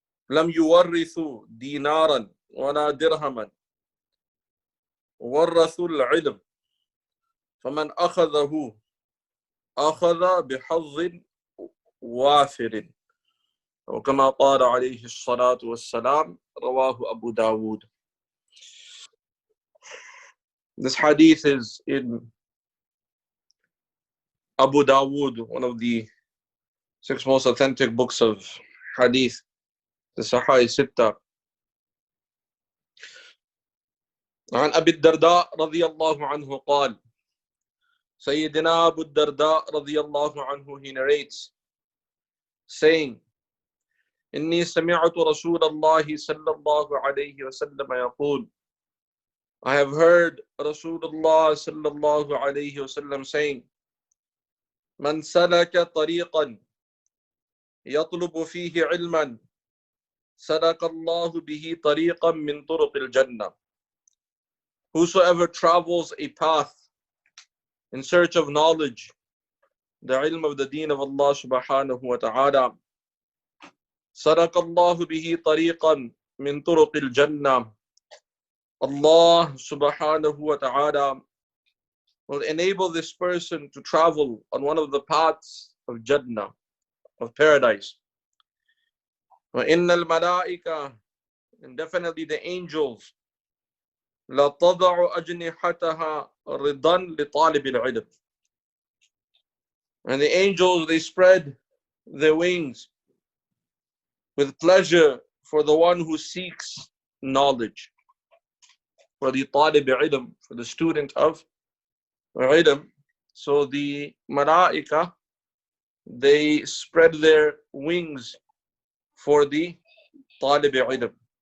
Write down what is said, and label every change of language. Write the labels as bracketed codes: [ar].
[ar] لم يورثوا دينارا ولا درهما ورثوا العلم فمن أخذه أخذ بحظ وافر وكما قال عليه الصلاة والسلام رواه Abu Dawood. [en] This hadith is in Abu Dawood, one of the 6 most authentic books of hadith, the Sahih Sitta. [ar] عن أبي الدرداء رضي الله عنه قال سيدنا أبو الدرداء رضي الله عنه, [en] he narrates, saying, [ar] إني سمعت رسول الله صلى الله عليه وسلم يقول, [en] I have heard Rasulullah [ar] صلى الله عليه وسلم [en] saying, [ar] من سلك طريقا يطلب فيه علما سلك الله به طريقا من طرق الجنة. [en] Whosoever travels a path in search of knowledge, the ilm of the deen of Allah subhanahu wa ta'ala, [ar] سلك الله به طريقا من طرق الجنة. [en] Allah subhanahu wa ta'ala will enable this person to travel on one of the paths of Jannah, of paradise. [ar] وَإِنَّ الْمَلَائِكَةَ, [en] and definitely the angels, [ar] لَتَضَعُ أَجْنِحَتَهَا رِضًا لِطَالِبِ الْعِلْمِ. [en] And the angels, they spread their wings with pleasure for the one who seeks knowledge, for the talib ilm, for the student of ilm. So the malaika, they spread their wings for the talib ilm.